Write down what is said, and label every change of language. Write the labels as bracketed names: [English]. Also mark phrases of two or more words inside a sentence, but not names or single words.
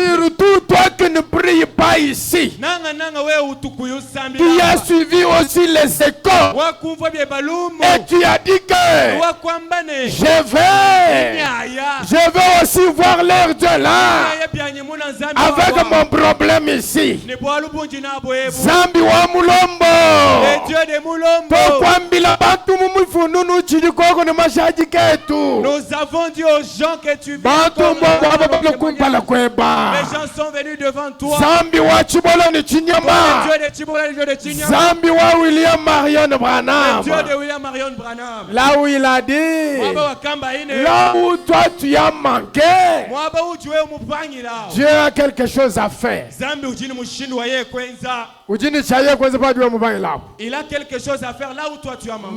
[French] Surtout toi qui ne pries pas ici. Qui as suivi aussi les écoles. Et tu as dit que je vais aussi voir l'air de là. Avec mon problème ici. [Luba-Lulua] Zambi wa Mulombo. [French] Nous avons dit aux gens que tu viens. Les gens sont venus devant toi. [Luba-Lulua] Zambi wa Chibolo ni Chinyama. Zambi wa William Marion Branham. [French] Dieu de William Marion Branham. Là où il a dit, là où toi tu as manqué, Dieu a quelque chose à faire. Il a quelque chose à faire là où toi tu as manqué.